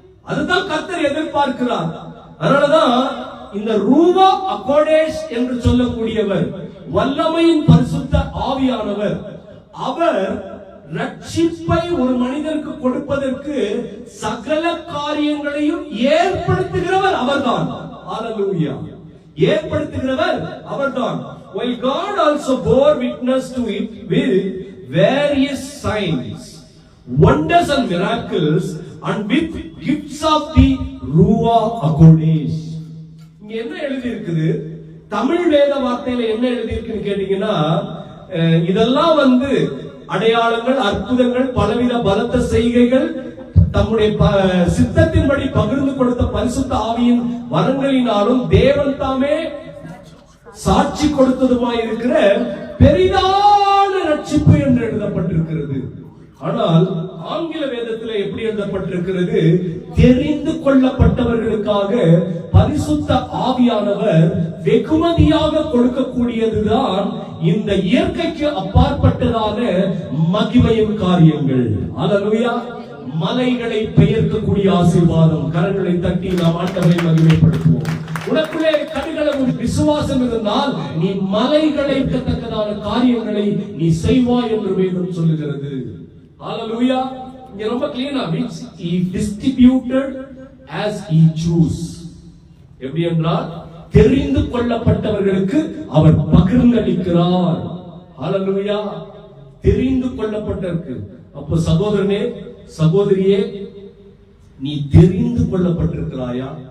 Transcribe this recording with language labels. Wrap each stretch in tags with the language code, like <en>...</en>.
<ta>அதுதான் கர்த்தர் எதிர்பார்க்கிறார். அதனாலதான் இந்த ரூவா அகோடேஷ் என்று சொல்லக்கூடியவர் வல்லமையின் பரிசுத்த ஆவியானவர். அவர் ரட்சிப்பை ஒரு மனிதருக்கு கொடுப்பதற்கு சகல காரியங்களையும் ஏற்படுத்துகிறவர் அவர்தான். ஹல்லேலூயா. ஏற்படுத்துகிறவர் அவர்தான்.</ta> <en>While God also bore witness to it with various signs, wonders and miracles, and with gifts of the Ruach HaKodesh.</en> <ta>இங்க என்ன எழுதி இருக்குது? தமிழ் வேத வார்த்தையில என்ன எழுதி இருக்குன்னு கேட்டீங்கன்னா, இதெல்லாம் அடையாளங்கள், அற்புதங்கள், பலவித பலத்த செய்கைகள், தம்முடைய சித்தத்தின்படி பகிர்ந்து கொடுத்த பரிசுத்த ஆவியின் வரங்களினாலும் தேவன் தாமே சாட்சி கொடுத்ததுமாய் இருக்கிற பெரிதான ரட்சிப்பு என்று எழுதப்பட்டிருக்கிறது. ஆனால் ஆங்கில வேதத்தில் எப்படி எழுதப்பட்டிருக்கிறது? தெரிந்து கொள்ளப்பட்டவர்களுக்காக பரிசுத்த ஆவியானவர் வெகுமதியாக கொடுக்கக்கூடியதுதான் இந்த இயற்கைக்கு அப்பாற்பட்டதான மகிமையின் காரியங்கள். ஹல்லேலூயா. மலைகளை பெயர்க்கக்கூடிய ஆசீர்வாதம். கரங்களை தட்டி நாம் ஆண்டவரை மகிமைப்படுத்துவோம். உனக்குள்ளே கடுகளவு விசுவாசம் இருந்தால் நீ மலைகளை பெயர்க்கத்தக்கதான காரியங்களை நீ செய்வாய் என்று வேதம் சொல்லுகிறது. ஹல்லேலூயா. இங்க ரொம்ப கிளீனா</ta> <en>means he distributed as he chose.</en> <ta>எப்படி என்றால் தெரிந்து கொள்ளப்பட்டவர்களுக்கு அவர் பகிர்ந்தளிக்கிறார். ஹல்லேலூயா. தெரிந்து கொள்ளப்பட்டவருக்கு. அப்போ சகோதரனே, சகோதரியே, நீ தெரிந்து கொள்ளப்பட்டிருக்கிறாயா?</ta>